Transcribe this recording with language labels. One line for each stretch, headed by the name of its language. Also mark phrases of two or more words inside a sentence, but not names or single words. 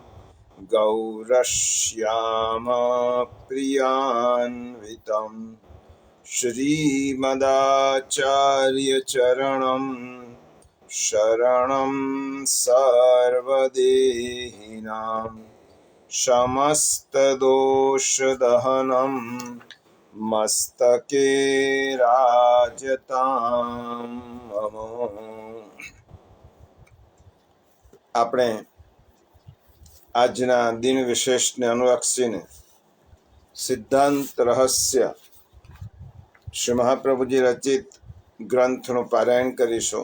Sanskrit: गौरश्यामप्रियान्वितं श्रीमदाचार्यचरणं शरणं सर्वदेहिनां समस्तदोषदहनं मस्तके राजतां मम।
Gujarati: આપણે આજના દિન વિશેષને અનુલક્ષીને સિદ્ધાંત રહસ્ય શ્રી મહાપ્રભુજી રચિત ગ્રંથનું પારાયણ કરીશું।